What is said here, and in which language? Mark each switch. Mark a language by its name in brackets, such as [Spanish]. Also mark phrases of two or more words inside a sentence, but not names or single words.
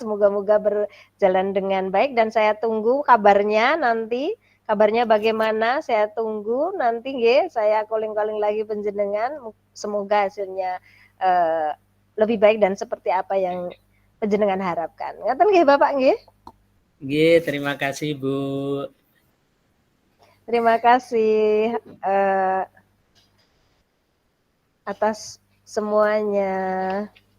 [Indonesian] Semoga-moga berjalan dengan baik dan saya tunggu kabarnya nanti. Kabarnya bagaimana? Saya tunggu nanti nggih, saya calling-calling lagi panjenengan. Semoga hasilnya lebih baik dan seperti apa yang panjenengan harapkan. [Javanese] Ngaten nggih Bapak nggih? [Indonesian] Nggih, terima kasih Bu. Terima kasih atas semuanya.